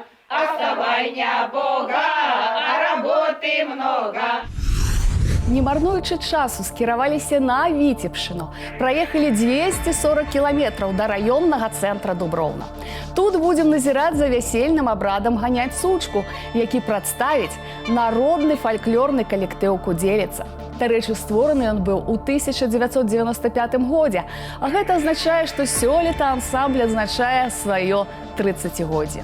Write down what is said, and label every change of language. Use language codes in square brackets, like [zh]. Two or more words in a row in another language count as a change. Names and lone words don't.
[ru] А вставай не Бога, а работы много. [be] Не марнуючы часу, скіраваліся на Віцебшчыну. Праехалі 240 кіламетраў да раённага цэнтра Дуброўна. Тут будзем назіраць за вясельным абрадам ганяць сучку, які прадставіць народны фальклорны калектыў «Кудзеліца». Дарэчы, створаны ён быў у 1995 годзе, а гэта азначае, што сёлета ансамбль адзначае сваё 30-годдзе.